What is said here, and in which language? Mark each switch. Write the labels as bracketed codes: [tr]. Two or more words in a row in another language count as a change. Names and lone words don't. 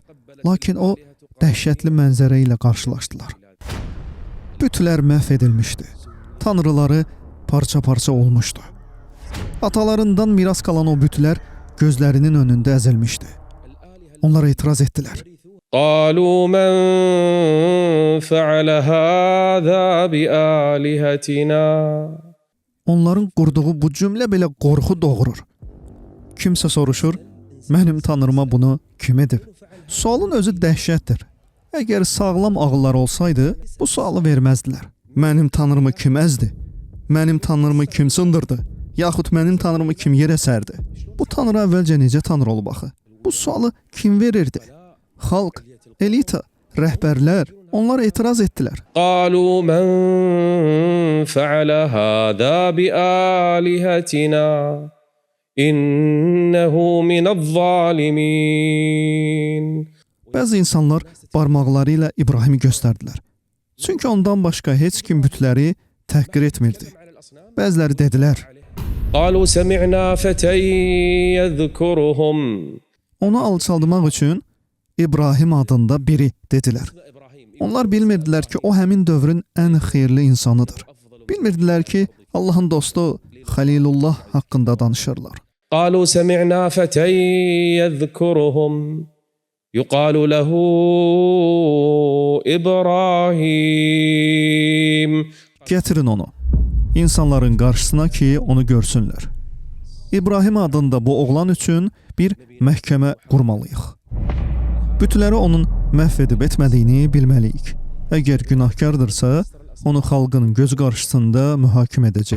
[az] Lakin o, dəhşətli mənzərə ilə qarşılaşdılar. Bütlər məhv edilmişdi. Tanrıları parça-parça olmuşdu. Atalarından miras qalan o bütlər gözlərinin önündə əzilmişdi. Onlar etiraz etdilər. [ar] قالوا من فعل هذا بآلهتنا. [az] Onların qurduğu bu cümlə belə qorxu doğurur. Kimsə soruşur, mənim tanrıma bunu kim edib? Sualın özü dəhşətdir. Əgər sağlam ağıllar olsaydı, bu sualı verməzdilər. Mənim tanrımı kim əzdi? Mənim tanrımı kim sındırdı? Yaxud mənim tanrımı kim yerə sərdi? Bu tanrı əvvəlcə necə tanrı olub axı? Bu sualı kim verirdi? Xalq, elita, rəhbərlər, onlar etiraz etdilər. [ar] قالوا من فعل هذا بآلهتنا إنه من الظالمين. [az] Bəzi insanlar barmaqları ilə İbrahimi göstərdilər. Çünki ondan başqa heç kim bütləri təhqir etmirdi. Bəziləri dedilər, [ar] قالوا سمعنا فتى يذكرهم. [az] onu alçaldmaq üçün İbrahim adında biri dedilər. Onlar bilmirdilər ki, o həmin dövrün ən xeyirli insanıdır. Bilmirdilər ki, Allahın dostu Xəlilullah haqqında danışırlar. [ar] قالوا سمعنا فتى يذكرهم يقال له إبراهيم. [az] Gətirin onu, insanların qarşısına ki, onu görsünlər. İbrahim adında bu oğlan üçün bir məhkəmə qurmalıyıq. Bütləri onun məhv edib etmədiyini bilməliyik. Əgər günahkardırsa, onu xalqın göz qarşısında mühakimə edəcək.